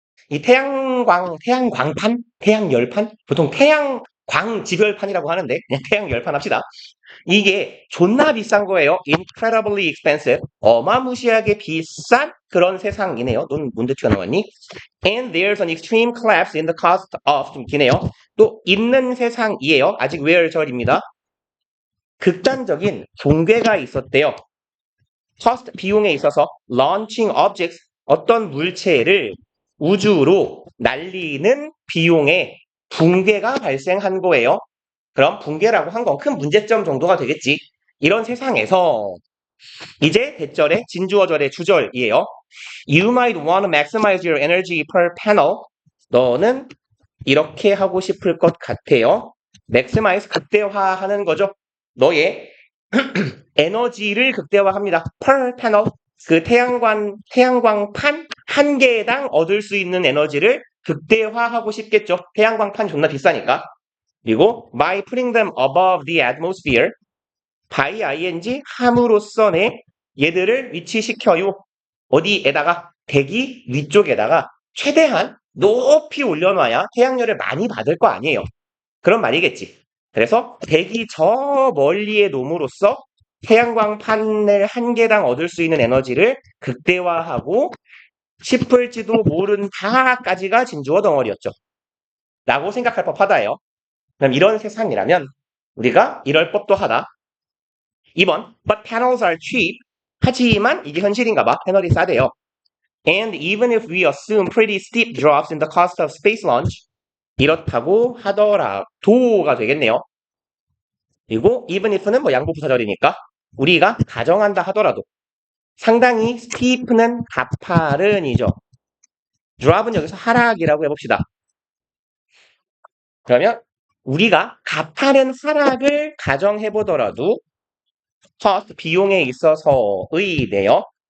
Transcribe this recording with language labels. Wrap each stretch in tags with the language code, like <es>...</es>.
<ko>이 태양광판? 태양열판? 보통 태양광 지별판이라고 하는데, 그냥 태양열판 합시다. 이게 존나 비싼 거예요.</ko> <en>Incredibly expensive.</en> <ko>어마무시하게 비싼 그런 세상이네요. 넌 뭔데 튀어나왔니?</ko> <en>And there's an extreme collapse in the cost of.</en> <ko>좀 기네요. 또 있는 세상이에요. 아직 where절입니다. 극단적인 붕괴가 있었대요. cost, 비용에 있어서</ko> <en>launching objects,</en> <ko>어떤 물체를 우주로 날리는 비용에 붕괴가 발생한 거예요. 그럼 붕괴라고 한 건 큰 문제점 정도가 되겠지. 이런 세상에서 이제 대절의 진주어절의 주절이에요.</ko> <en>You might want to maximize your energy per panel.</en> <ko>너는 이렇게 하고 싶을 것 같아요. maximize, 극대화하는 거죠. 너의 에너지를 극대화합니다.</ko> <en>per panel,</en> <ko>그 태양광판 한 개당 얻을 수 있는 에너지를 극대화하고 싶겠죠. 태양광판 존나 비싸니까. 그리고</ko> <en>by putting them above the atmosphere, by ing</en> <ko>함으로써네 얘들을 위치시켜요. 어디에다가? 대기 위쪽에다가 최대한 높이 올려놔야 태양열을 많이 받을 거 아니에요. 그런 말이겠지. 그래서 대기 저 멀리에 놓음으로써 태양광판을 한 개당 얻을 수 있는 에너지를 극대화하고 싶을지도 모른다까지가 진주어 덩어리였죠. 라고 생각할 법하다예요. 그럼 이런 세상이라면 우리가 이럴 법도 하다.</ko> <en>2번, but panels are cheap.</en> <ko>하지만 이게 현실인가 봐. 패널이 싸대요.</ko> <en>And even if we assume pretty steep drops in the cost of space launch,</en> <ko>이렇다고 하더라도가 되겠네요. 그리고 even if는 뭐 양보 부사절이니까 우리가 가정한다 하더라도 상당히 steep는 가파른이죠. drop은 여기서 하락이라고 해봅시다. 그러면 우리가 가파른 하락을 가정해보더라도 cost, 비용에 있어서의네요.</ko>